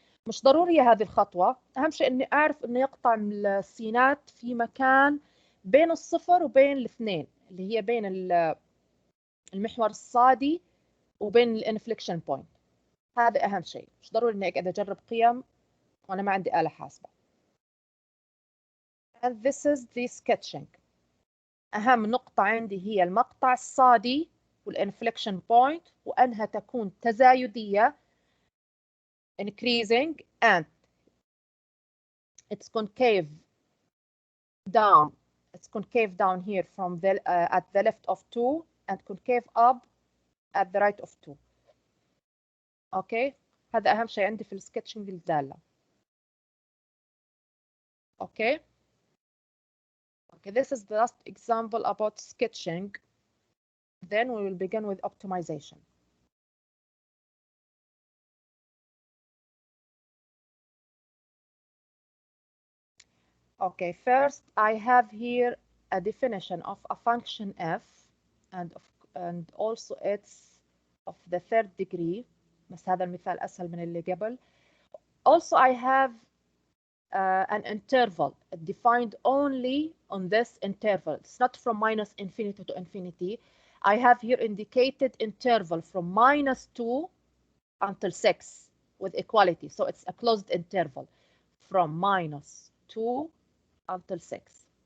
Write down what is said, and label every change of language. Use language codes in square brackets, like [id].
[ar] مش ضرورية هذه الخطوة، أهم شيء إني أعرف إنه يقطع السينات في مكان بين الصفر وبين الاثنين، اللي هي بين المحور الصادي وبين الانفليكشن بوينت. هذا أهم شيء، مش ضروري إني أقعد أجرب قيم وأنا ما عندي آلة حاسبة. [en] And this is the sketching. [ar] أهم نقطة عندي هي المقطع الصادي والانفليكشن بوينت، وأنها تكون تزايدية [en] increasing and it's concave down. It's concave down here from the at the left of 2 and concave up at the right of 2. [ar] اوكي، هذا اهم شيء عندي في السكتشنج الدالة. اوكي. [en] Okay, this is the last example about sketching. Then we will begin with optimization. Okay, first I have here a definition of a function f and also it's of the third degree. [ar] بس هذا المثال أسهل من اللي قبل. [en] Also I have an interval defined only on this interval. It's not from minus infinity to infinity. I have here indicated interval from -2 until 6 with equality. So it's a closed interval from -2 until 6.